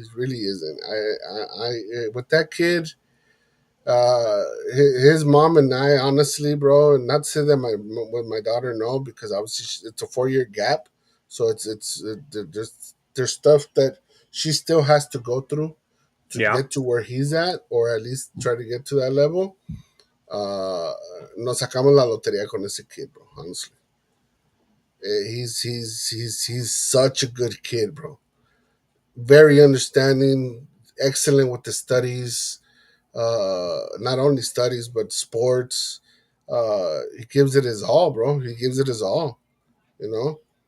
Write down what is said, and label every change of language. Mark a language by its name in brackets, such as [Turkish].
[English] He really isn't. With that kid, uh, his mom and I, honestly, bro, and not to say that with my daughter, no, because obviously it's a 4 year gap, so there's stuff that she still has to go through to Yeah. get to where he's at, or at least try to get to that level. [Spanish] Uh, Nos sacamos la lotería con ese kid, [English] bro. Honestly. He's such a good kid, bro. Very understanding, excellent with the studies. Not only studies but sports. He gives it his all, bro. He gives it his all. You know.